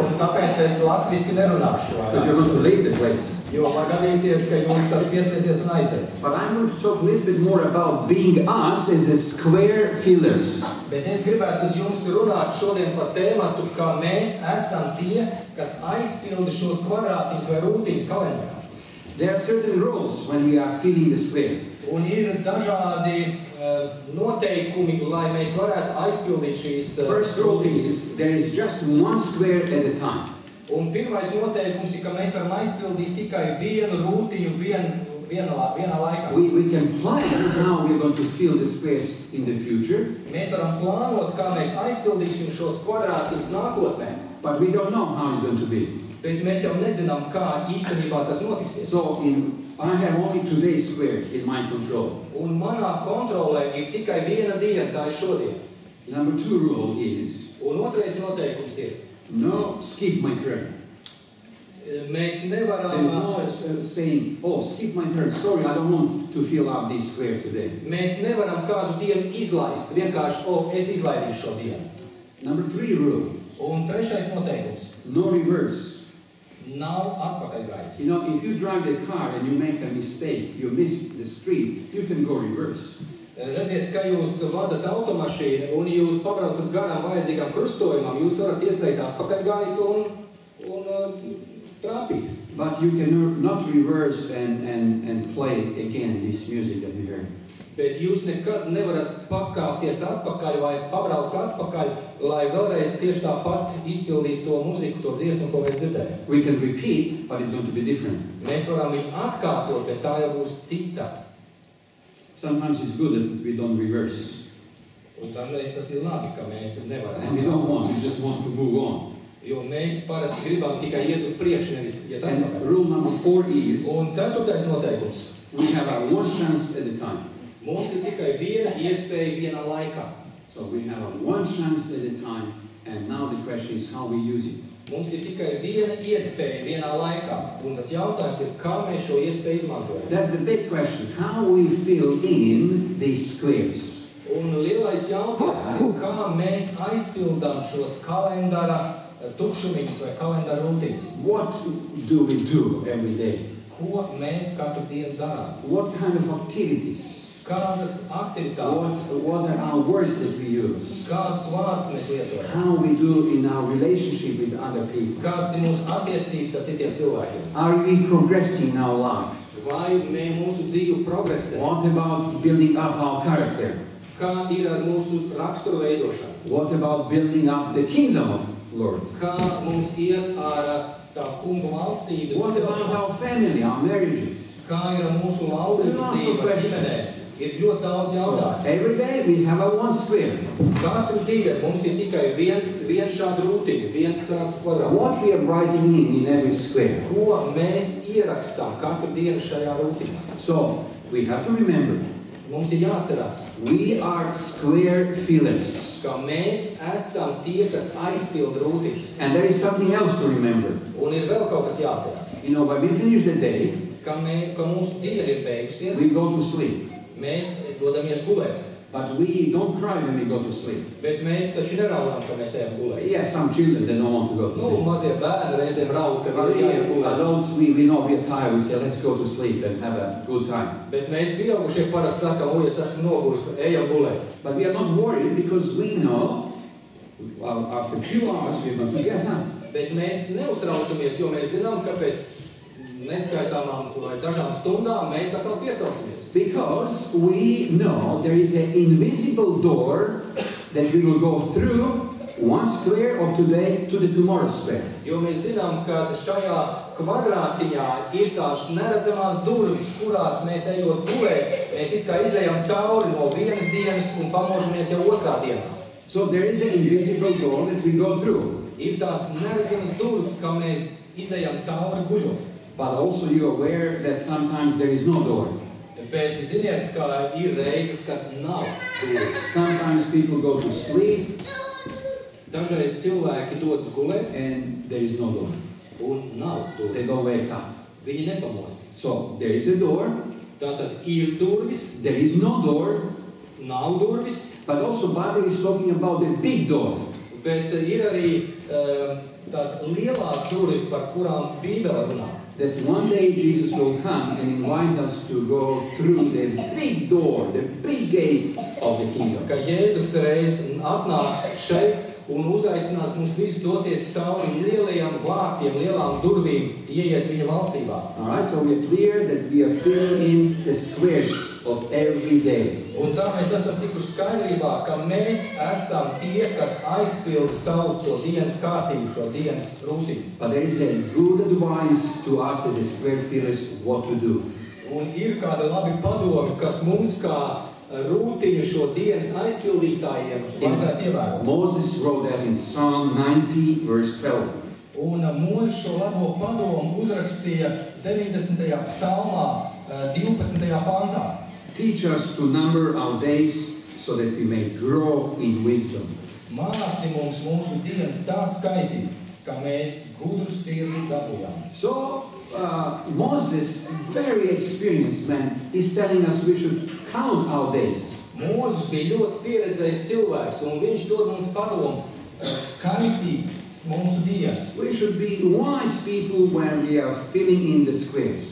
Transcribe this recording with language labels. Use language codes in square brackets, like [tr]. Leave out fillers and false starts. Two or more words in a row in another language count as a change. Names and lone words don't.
[lv] Un tāpēc es latviski nerunāšu [en] Because you're going to leave the place. [lv] Jo var gadīties, ka jūs tad piecieties un aiziet. [en] But I'm going to talk a little bit more about being us as a square fillers. [lv] Bet es gribētu uz jums runāt šodien par tēmatu, kā mēs esam tie, kas aizpilda šos kvadrātiņus vai rūtiņus kalendārā. [en] There are certain rules when we are filling the square. [lv] Un ir dažādi noteikumi, lai mēs varētu aizpildīt šīs [en] First rule [lv] rūtiņas. [en] is there is just one square at a time. [lv] Un pirmais noteikums ir, ka mēs varam aizpildīt tikai vienu rūtiņu vienā laikā. [en] We can plan how we're going to fill the space in the future, [lv] Mēs varam plānot, kā mēs aizpildīsim šos kvadrātiņus nākotnē, [en] but we don't know how it's going to be. [lv] bet mēs jau nezinām, kā īstenībā tas notiksies. [en] So I have only today's square in my control. [lv] Un manā kontrolē ir tikai viena diena, tā ir šodien. [en] Number 2 rule is [lv] Un otrais noteikums ir, [en] no skip my turn. [lv] mēs [en] There [lv] nevaram, [en] is no saying, oh, skip my turn. Sorry, I don't want to fill up this square today. [lv] mēs nevaram kādu dienu izlaist. Vienkārši, es izlaidīšu šo dienu. [en] Number 3 rule, [lv] Un trešais noteikums [en] no reverse. [lv] nav atpakaļgājis. [en] You know, if you drive the car and you make a mistake, you miss the street, you can go reverse. [lv] Redziet, ka jūs vadat automašīnu un jūs pabraucat garām vajadzīgam krustojumam, jūs varat ieslēgt atpakaļgaitu un trāpīt. [en] But you can not reverse and play again this music that you heard. [lv] Bet jūs nekad nevarat pakāpties atpakaļ vai pabraukt atpakaļ, lai vēlreiz tieši tāpat izpildītu to muziku, to dziesmu, ko mēs dzirdējam. [en] We can repeat, but it's going to be different. [lv] Mēs varam viņu atkārtot, bet tā jau būs cita. [en] Sometimes it's good that we don't reverse. [lv] Un dažreiz tas ir labi, ka mēs nevaram. [en] And we don't want, we just want to move on. [lv] Jo mēs parasti gribam tikai iet uz priekšu, nevis iet [en] And [lv] atpakaļ. [en] rule number 4 is [lv] Un ceturtais noteikums. [en] we have one chance at a time. [lv] Mums ir tikai viena iespēja vienā laikā. [en] So we have one chance at a time, and now the question is how we use it. [lv] Mums ir tikai viena iespēja vienā laikā. Un tas jautājums ir, kā mēs šo iespēju izmantojam. [en] That's the big question, how we fill in these squares. [lv] Un lielais jautājums ir, kā mēs aizpildām šos kalendāra tukšumiņus vai kalendāra rūtiņus. [en] What do we do every day? [lv] Ko mēs katru dienu darām? [en] What kind of activities? [lv] Kādas aktivitātes, [en] What are our words that we use? [lv] kādus vārdus mēs lietojam? [en] How we do in our relationship with other people? [lv] Kādas ir mūsu attiecības ar citiem cilvēkiem? [en] Are we progressing in our life? [lv] Vai mūsu dzīve progresē? [en] What about building up our character? [lv] Kā ir ar mūsu raksturu veidošanu? [en] What about building up the kingdom of Lord? [lv] Kā mums iet ar tā kungu valstības [en] What about [lv] celšanu? [en] our family, our marriages? [lv] Kā ir ar mūsu laulības [en] Lots of [lv] dzīvi, [en] questions. [lv] ģimenē? Ir ļoti daudz [en] So [lv] jautājumu. [en] every day we have a one square. [lv] Katru dienu mums ir tikai viens šādu rūtiņu, viens šāds kvadrāts. [en] What we are writing in every square. [lv] Ko mēs ierakstām katru dienu šajā rūtiņā? [en] So we have to remember, [lv] Mums ir jāatcerās, [en] we are square fillers. [lv] ka mēs esam tie, kas aizpilda rūtiņus. [en] And there is something else to remember. [lv] Un ir vēl kaut kas jāatcerās. [en] You know, when we finish the day, [lv] Ka mūsu diena ir beigusies, [en] we go to sleep. [lv] mēs dodamies gulēt. [en] But we don't cry when we go to sleep. [lv] Bet mēs taču neraudām, ka mēs ejam gulēt. [en] Yes, some children, they don't want to go to [lv] Nu, [en] sleep. [lv] mazie bērni reizēm raud, ka [en] But [lv] viņi jāiet [en] we [lv] gulēt. [en] adults, we know we are tired. We say, let's go to sleep and have a good time. [lv] Bet mēs pieaugušie parasti sakam, es esmu noguris, ejam gulēt. [en] But we are not worried because we know, well, after a few hours, we're going to get up. [lv] Bet mēs neuztraucamies, jo mēs zinām, ka pēc neskaitāmām vai dažām stundām mēs atkal piecelsimies. [en] Because we know there is an invisible door that we will go through one square of today to the tomorrow square. [lv] Jo mēs zinām, ka šajā kvadrātiņā ir tāds neredzamās durvis, kurās mēs ejot gulēt, mēs it kā izejam cauri no vienas dienas un pamožamies jau otrā dienā. [en] So there is an invisible door that we go through. [lv] Ir tāds neredzams durvis, kā mēs izejam cauri guļot. [en] But also you're aware that sometimes there is no door. [lv] Bet ziniet, ka ir reizes, kad nav durvis. [en] Sometimes people go to sleep [lv] Dažreiz cilvēki dodas gulēt [en] and there is no door. [lv] un nav [en] They [lv] durvis. [en] don't wake up. [lv] Viņi nepamostas. [en] So there is a door, [lv] Tātad ir durvis, [en] there is no door, [lv] nav durvis, [en] but also Bible is talking about the big door. [lv] bet ir arī tāds lielās durvis, par kurām Bībele runā. [en] That one day Jesus will come and invite us to go through the big door, the big gate of the kingdom. [lv] Ka Jēzus reiz atnāks šeit un uzaicinās mums visus doties cauri lielajām vārtiem, lielām durvīm, ieiet viņa valstībā. [en] Alright, so we are clear that we are filling in the squares of every day. [lv] Un tā mēs esam tikuši skaidrībā, ka mēs esam tie, kas aizpilda savu to dienas kārtību, šo dienas rūtību. [en] But there is a good advice to us as a square fillers what to do. [lv] Un ir kāda labi padomi, kas mums kā rūtiņu šo dienas aizpildītājiem vajadzētu ievērot. [en] Moses wrote that in Psalm 90 verse 12. [lv] Un Mūzes šo labo padomu uzrakstīja 90. psalmā, 12. pantā. [en] Teach us to number our days so that we may grow in wisdom. [lv] Māci mums mūsu dienas tā skaitīt, ka mēs gudru sirdi dabūjām. [en] So Moses, very experienced man, is telling us we should count our days. [lv] Mūzes bija ļoti pieredzējis cilvēks, un viņš dod mums padomu skaitīt mūsu dienas. [en] We should be wise people when we are filling in the squares.